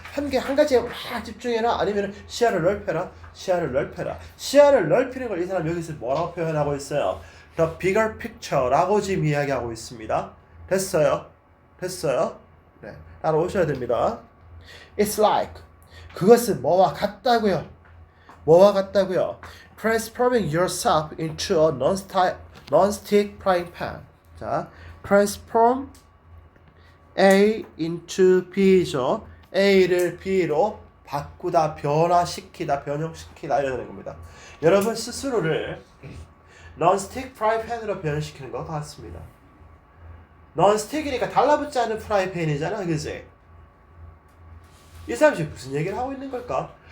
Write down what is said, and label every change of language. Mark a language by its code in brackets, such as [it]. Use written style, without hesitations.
[ko] 한 가지에 막 집중해라? 아니면 시야를 넓혀라? 시야를 넓혀라. 시야를 넓히는 걸 이 사람 여기서 뭐라고 표현하고 있어요? [en] The bigger picture [ko] 라고 지금 이야기하고 있습니다. 됐어요? 됐어요? 네, 따라오셔야 됩니다. [en] It's like [ko] 그것은 뭐와 같다고요. 뭐와 같다고요? [en] Transforming yourself into a non-stick frying pan. [ko] 자, [en] transform A into B [ko] 죠. A를 B로 바꾸다, 변화시키다, 변형시키다 이러는 겁니다. 여러분 스스로를 non-stick frying pan으로 변형시키는 것 같습니다. non-stick이니까 달라붙지 않은 프라이팬이잖아, 그지? 이 사람이 지금 무슨 얘기를 하고 있는 걸까?